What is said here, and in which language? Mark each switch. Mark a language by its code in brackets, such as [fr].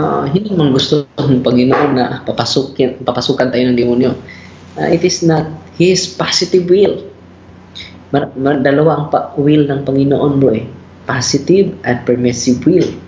[tl] Hindi man gusto ng Panginoon na papasukan tayo ng demonyo. [en] It is not His positive will. [tl] Dalawa ang will ng Panginoon, bro, eh. Positive at permissive will.